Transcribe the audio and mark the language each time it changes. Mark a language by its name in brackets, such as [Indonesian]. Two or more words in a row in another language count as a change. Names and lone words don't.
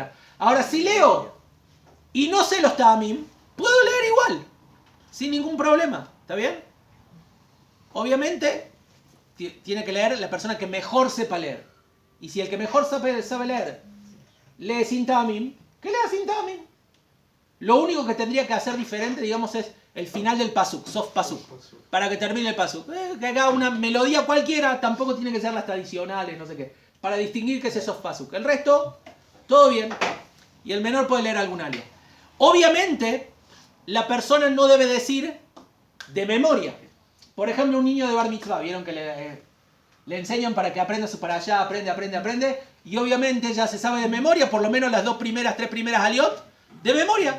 [Spanish] Ahora, si leo y no sé los ta'amim, puedo leer igual, sin ningún problema. ¿Está bien? Obviamente, tiene que leer la persona que mejor sepa leer. Y si el que mejor sabe leer lee sin ta'amim, que lea sin ta'amim. Lo único que tendría que hacer diferente, digamos, es el final del pasuk, [Hebrew] סוף פסוק, [Spanish] para que termine el pasuk. Que haga una melodía cualquiera, tampoco tiene que ser las tradicionales, no sé qué, para distinguir que ese [Hebrew] סוף פסוק. [Spanish] El resto, todo bien. Y el menor puede leer algún alia. Obviamente, la persona no debe decir de memoria. Por ejemplo, un niño de [Hebrew] בר מצווה, [Spanish] vieron que le enseñan para que aprenda su parashá, aprende, y obviamente ya se sabe de memoria, por lo menos las 3 primeras aliot, de memoria.